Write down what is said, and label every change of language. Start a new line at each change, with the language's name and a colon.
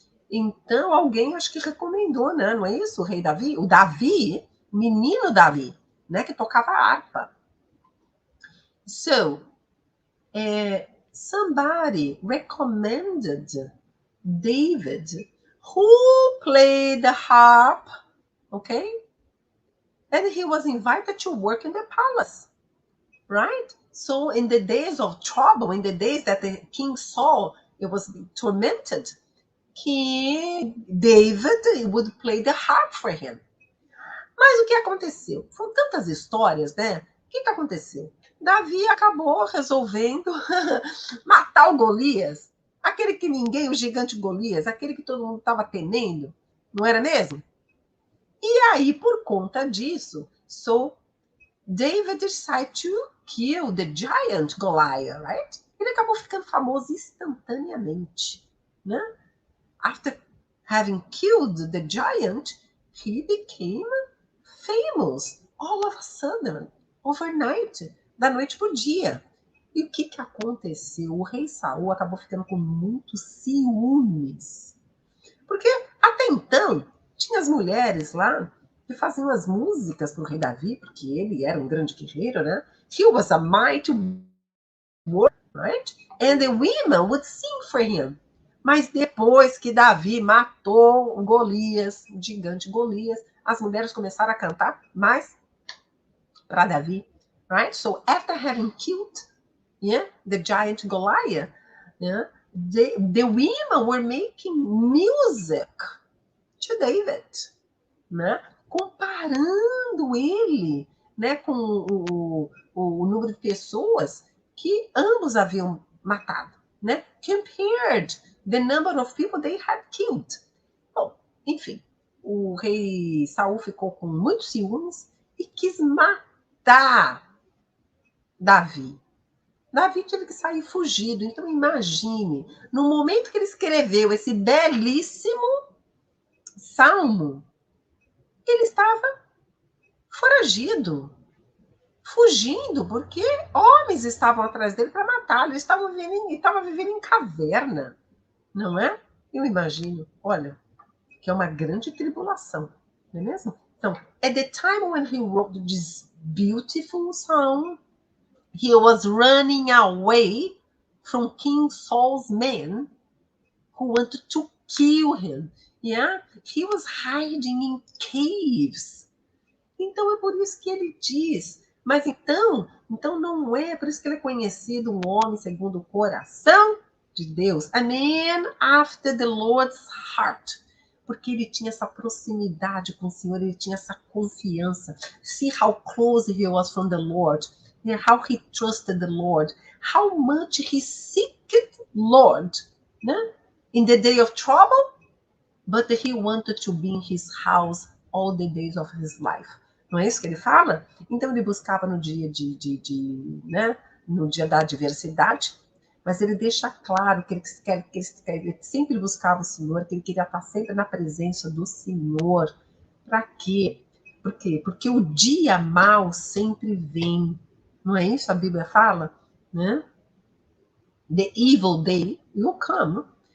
Portuguese: Então alguém acho que recomendou, né, não é isso? O rei Davi, o Davi, menino Davi, né, que tocava harpa.
English: So, somebody recommended David, who played the harp, okay? And he was invited to work in the palace, right? So in the days of trouble, in the days that the King Saul was tormented, David would play the harp for him.
Portuguese: Mas o que aconteceu? Foram tantas histórias, né? O que aconteceu? Davi acabou resolvendo matar o Golias, aquele que ninguém, o gigante Golias, aquele que todo mundo estava temendo, não era mesmo? E aí, por conta disso,
English: David decided to kill the giant Goliath, right?
Portuguese: Ele acabou ficando famoso instantaneamente, né?
English: After having killed the giant, he became famous all of a sudden, overnight,
Portuguese: da noite pro dia. E o que aconteceu? O rei Saul acabou ficando com muitos ciúmes. Porque até então, tinha as mulheres lá que faziam as músicas para o rei Davi, porque ele era um grande guerreiro, né?
English: He was a mighty warrior, right? And the women would sing for him.
Portuguese: Mas depois que Davi matou Golias, o gigante Golias, as mulheres começaram a cantar mais para Davi, right?
English: So after having killed, the giant Goliath, the women were making music to David, né?
Portuguese: Comparando ele, né, com o número de pessoas que ambos haviam matado, né?
English: Compared the number of people they had killed.
Portuguese: Bom, enfim, o rei Saul ficou com muitos ciúmes e quis matar Davi. Davi teve que sair fugido. Então imagine, no momento que ele escreveu esse belíssimo salmo, ele estava foragido, fugindo, porque homens estavam atrás dele para matá-lo. Ele estava vivendo em caverna, não é? Eu imagino, olha, que é uma grande tribulação, não é mesmo?
English: Então, at the time when he wrote this beautiful song, he was running away from King Saul's men who wanted to kill him. Yeah? He was hiding in caves.
Portuguese: Então é por isso que ele diz. Mas então não é por isso que ele é conhecido um homem segundo o coração de Deus.
English: A man after the Lord's heart.
Portuguese: Porque ele tinha essa proximidade com o Senhor, ele tinha essa confiança.
English: See how close he was from the Lord. How he trusted the Lord. How much he seeked Lord. Né? In the day of trouble, but he wanted to be in his house all the days of his life.
Portuguese: Não é isso que ele fala? Então ele buscava no dia né? No dia da adversidade, mas ele deixa claro que ele sempre buscava o Senhor, que ele queria estar sempre na presença do Senhor. Para quê? Por quê? Porque o dia mau sempre vem. Não é isso? A Bíblia fala, né?
English: The evil day will come.